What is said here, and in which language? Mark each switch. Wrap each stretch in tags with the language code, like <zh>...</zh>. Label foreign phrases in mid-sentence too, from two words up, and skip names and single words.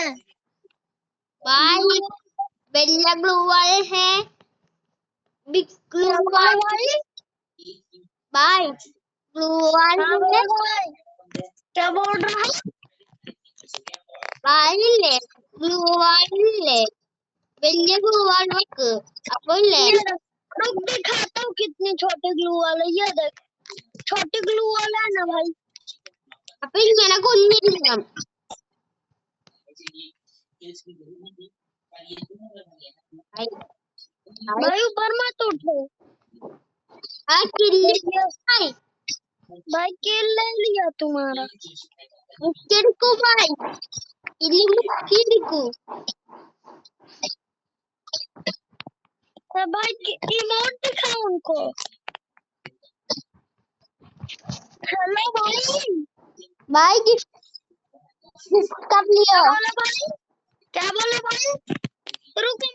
<hi>भाई बेला</hi> <en>glue wall</en> <hi>है,</hi> <en>big glue wall.</en> <hi>भाई</hi> <en>glue wall</en> <hi>है। क्या बोल रहा है? भाई ले</hi> <en>glue wall</en> <hi>ले,</hi> <ml>വലിയ</ml> <en>glue wall</en> <ml>വെക്ക്, അപ്പോൾ ഇല്ലേ</ml> <hi>रुक दिखाता हूँ कितनी छोटी</hi> <en>glue wall</en> <hi>है। ये देख, छोटी</hi> <en>glue wall</en> <hi>है ना भाई।</hi> <ml>അപ്പൊ ഇങ്ങനെ കൊന്നിരിക്കണം.</ml> <hi>भाई ऊपर मत उठो।</hi> <ml>ആ കില്ല്</ml> <hi>भाई किल ले लिया तुम्हारा।</hi> <ml>മുക്കിയെടുക്കൂ ഭായ്, കില്ല് മുക്കിയെടുക്കൂ.</ml> <hi>भाई इमोट दिखाओ उनको। हेलो भाई। भाई गिफ्ट कर लियो। क्या बोले भाई? रुको</hi>